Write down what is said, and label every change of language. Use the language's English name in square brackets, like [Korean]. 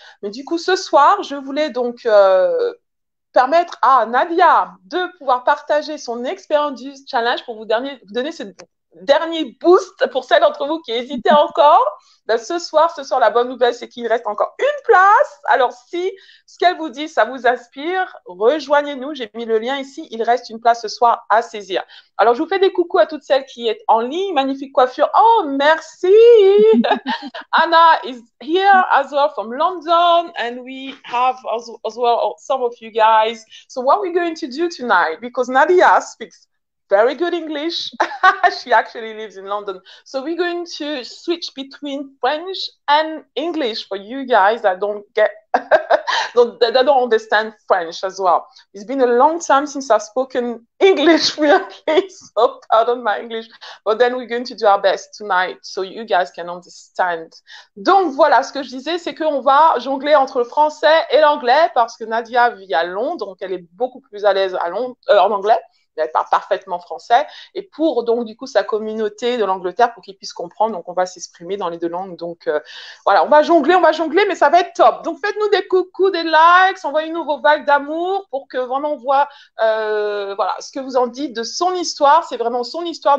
[French] Mais du coup, ce soir, je voulais donc permettre à Nadia de pouvoir partager son expérience du challenge pour vous donner ce dernier boost pour celles d'entre vous qui hésitaient encore. Ben, ce soir, la bonne nouvelle, c'est qu'il reste encore une place. Alors, si ce qu'elle vous dit, ça vous inspire, rejoignez-nous. J'ai mis le lien ici. Il reste une place ce soir à saisir. Alors, je vous fais des coucous à toutes celles qui sont en ligne. Magnifique coiffure. Oh, merci. [English] Anna is here as well from London, and we have as well some of you guys. So, what we're going to do tonight, because Nadia speaks very good English. She actually lives in London. So we're going to switch between French and English for you guys that don't get that don't understand French as well. It's been a long time since I've spoken English fluently, so pardon my English. But then we're going to do our best tonight so you guys can understand. [French] Donc voilà, ce que je disais, c'est qu'on va jongler entre le français et l'anglais parce que Nadia vit à Londres, donc elle est beaucoup plus à l'aise à Londres, en anglais. Elle parle parfaitement français. Et pour, donc, du coup, sa communauté de l'Angleterre, pour qu'ils puissent comprendre, donc, on va s'exprimer dans les deux langues. Donc, voilà, on va jongler, mais ça va être top. Donc, faites-nous des coucous, des likes, envoyez-nous vos vagues d'amour pour que vraiment on voit, voilà, ce que vous en dites de son histoire. C'est vraiment son histoire.